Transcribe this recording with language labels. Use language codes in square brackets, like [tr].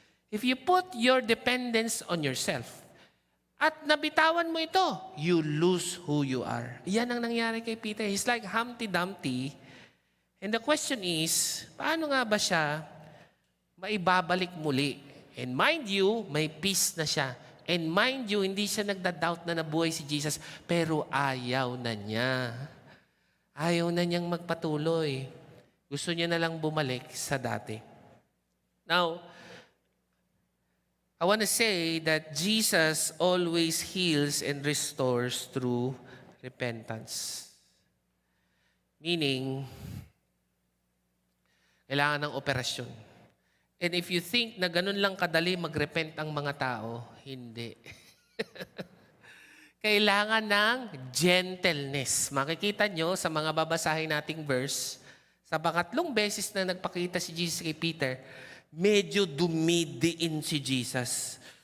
[en] If you put your dependence on yourself, [tl] at nabitawan mo ito, [en] you lose who you are. [tl] Yan ang nangyari kay Peter. [en] He's like Humpty Dumpty. And the question is, [tl] paano nga ba siya maibabalik muli? [en] And mind you, [tl] may peace na siya. And mind you, hindi siya nagda-doubt na nabuhay si Jesus, pero ayaw na niya. Ayaw na niyang magpatuloy. Gusto niya na lang bumalik sa dati. [en] Now, I want to say that Jesus always heals and restores through repentance. [tl] Meaning, kailangan ng operasyon. [en] And if you think [tl] na ganun lang kadali mag-repent ang mga tao, hindi. Kailangan ng gentleness. Makikita nyo sa mga babasahin nating verse, sa pangatlong beses na nagpakita si Jesus kay Peter, medyo dumidiin si Jesus.